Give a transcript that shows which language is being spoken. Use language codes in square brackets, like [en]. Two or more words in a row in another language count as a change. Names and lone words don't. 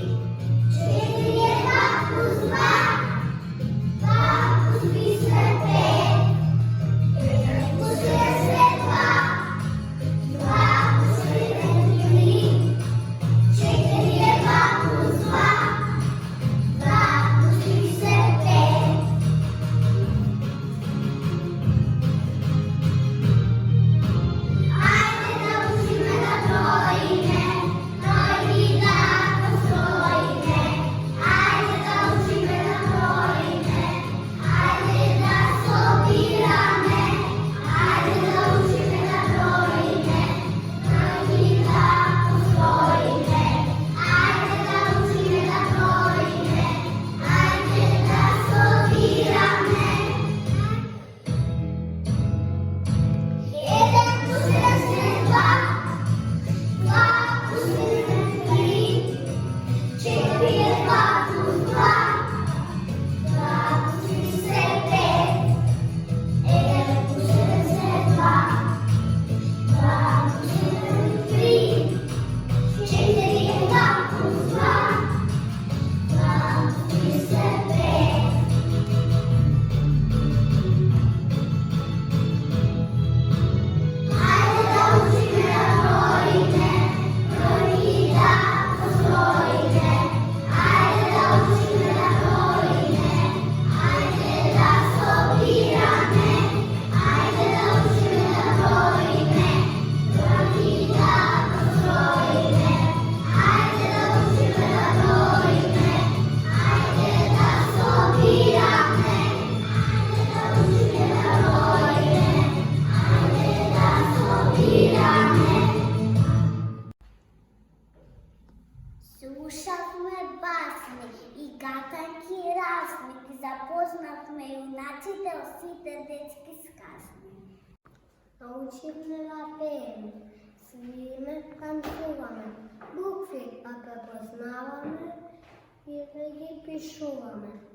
[bg] 4 е 2 плюс 2. 2 плюс 3 е 5. 1 плюс 1 е 2. 2 плюс 1 е 3. 4 е 2 плюс 2. 2 плюс 3 е 5. [mk] Ајде да учиме да бројиме, број и да построиме. Ајде да учиме да бројиме, ајде да собираме. Ајде да учиме да бројиме, број и да построиме. Ајде да учиме да бројиме, ајде да собираме. [sr] 1 plus 1 je 2. 2 plus 1 je 3. 4 je 2 plus 2. 2 plus 3 je 5. 1 plus 1 je 2. 2 plus 1 je 3. 4 je 2 plus 2. 2 plus 3 je 5. [mk] Ајде да учиме да бројиме, број и да построиме. Ајде да учиме да бројиме, ајде да собираме. Ајде да учиме да бројиме, број и да построиме. Ајде да учиме да бројиме, ајде да собираме. Ајде да учиме да бројиме, ајде да собираме. Слушахме басни и гатанки разни, запознахме юнаците от сите детски сказки. Научихме да пеем, свириме, танцуваме, букви па препознаваме и да ги пишуваме.